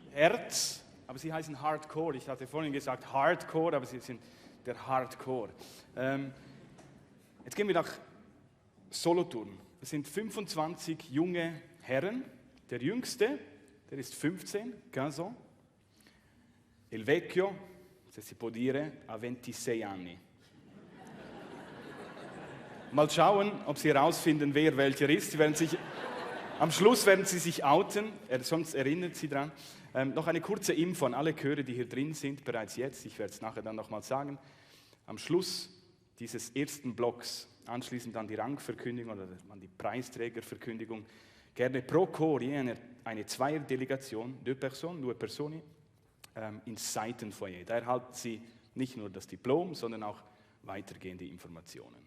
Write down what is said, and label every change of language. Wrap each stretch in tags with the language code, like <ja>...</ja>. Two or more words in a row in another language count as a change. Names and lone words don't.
<de>Herz, aber sie heißen Hardcore. Ich hatte vorhin gesagt Hardcore, aber sie sind der Hardcore. Jetzt gehen wir nach Solothurn. Es sind 25 junge Herren. Der jüngste, der ist 15, 15 ans.</de> <it>Il vecchio, se si può dire, ha 26 anni.</it> <de>Mal schauen, ob Sie herausfinden, wer welcher ist. Am Schluss werden Sie sich outen, sonst erinnert Sie dran. Noch eine kurze Info an alle Chöre, die hier drin sind, bereits jetzt. Ich werde es nachher dann nochmal sagen. Am Schluss dieses ersten Blocks, anschließend an die Rangverkündigung oder an die Preisträgerverkündigung, gerne pro Chor eine Zweierdelegation,</de> <fr>deux personnes,</fr> <de>ins Seitenfoyer. Da erhalten Sie nicht nur das Diplom, sondern auch weitergehende Informationen.</de>